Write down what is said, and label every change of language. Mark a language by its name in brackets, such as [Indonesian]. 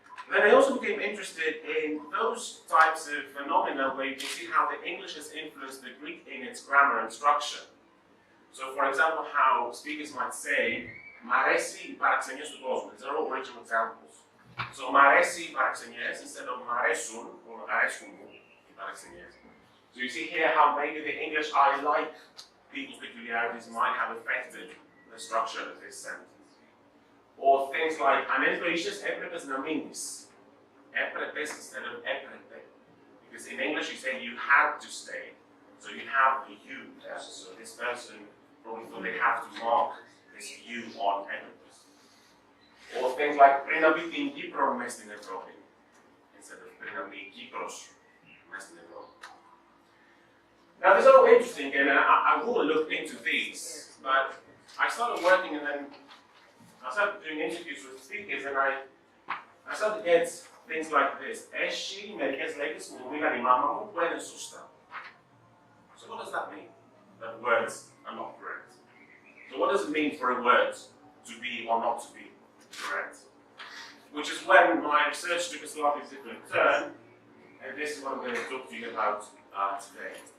[English] Then I also became interested in those types of phenomena where you can see how the English has influenced the Greek in its grammar and structure. So, for example, how speakers might say, [Greek] "Μ' αρέσει οι παραξενιές του κόσμου." [English] These are all original examples. So, [Greek] "Μ' αρέσει οι παραξενιές" [English] instead of [Greek] "Μ' αρέσουν" [English] or [Greek] "αρέσκουν μου" [English] οι παραξενιές. So you see here how maybe the English "I like" people's peculiarities might have affected the structure of this sentence. Or things like [Greek] "ανέσβεισες έπρεπες να μείνεις." [English] Έπρεπες instead of έπρεπε. Because in English you say you had to stay. So you have the you there. So this person probably thought they have to mark this you on έπρεπες. Or things like [Greek] πριν να μπει την Κύπρο μες στην Ευρώπη. [English] Instead of [Greek] πριν να μπει η Κύπρος μες στην Ευρώπη. [English] Now these are all interesting, and I will look into these, but I started working and then I started doing interviews with speakers, and I started to get things like this. [Greek] Έχει μερικές λέξεις που μίλαν η μάμα μου που είναι σωστά. [English] So what does that mean? That words are not correct. So what does it mean for a word to be or not to be correct? Which is when my research took a slightly different turn, and this is what I'm going to talk to you about today.